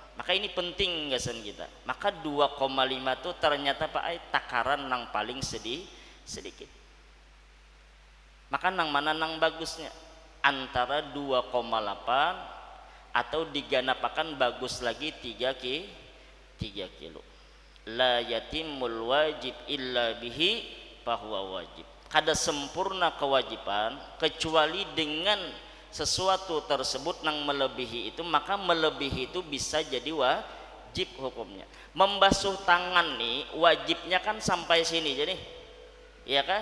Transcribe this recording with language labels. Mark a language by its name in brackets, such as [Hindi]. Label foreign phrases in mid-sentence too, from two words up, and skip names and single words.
[Banjar] Maka ini penting gasan kita. Maka 2,5 itu ternyata takaran nang paling sedikit. Maka nang mana nang bagusnya? Antara 2,8 atau diganapakan bagus lagi 3 kilo. [Arabic] لا يتم الواجب إلا به فهو واجب. [Banjar] Kada sempurna kewajiban kecuali dengan sesuatu tersebut nang melebihi itu, maka melebihi itu bisa jadi wajib hukumnya. Membasuh tangan nih wajibnya kan sampai sini jadi, ya kan?